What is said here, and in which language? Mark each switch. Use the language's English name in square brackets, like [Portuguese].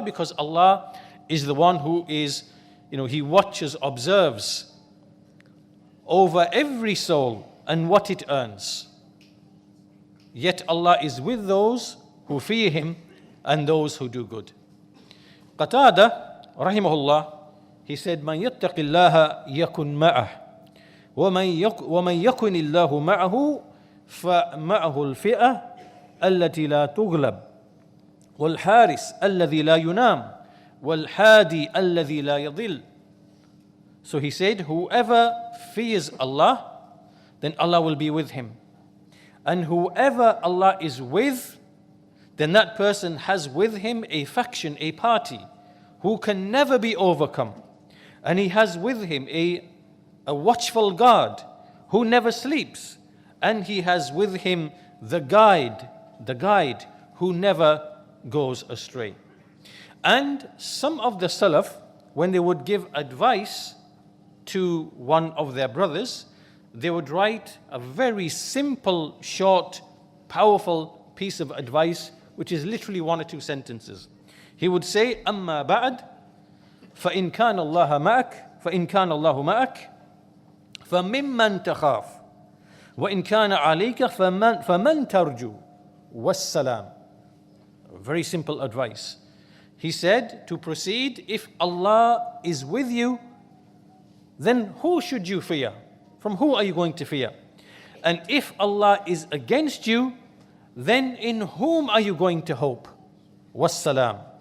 [English] Because Allah is the one who is, He watches, observes over every soul and what it earns. Yet Allah is with those who fear Him and those who do good. [Arabic] Qatada, rahimahullah, [English] he said, [Arabic] "Man yattaqillaha yakun ma'ah, ومن يكن الله معه فمعه الفئة التي لا تغلب والحارس الذي لا ينام والحادي الذي لا يضل." [English] So he said, whoever fears Allah, then Allah will be with him. And whoever Allah is with, then that person has with him a faction, a party, who can never be overcome. And he has with him a watchful guard who never sleeps. And he has with him the guide who never goes astray. And some of the Salaf, when they would give advice to one of their brothers, they would write a very simple, short, powerful piece of advice, which is literally 1 or 2 sentences. He would say, [Arabic] أما بعد فإن كان الله معك فممن تخاف وإن كان عليك فمن ترجو والسلام. [English] Very simple advice. He said to proceed, if Allah is with you, then who should you fear? From who are you going to fear? And if Allah is against you, then in whom are you going to hope? Wassalam.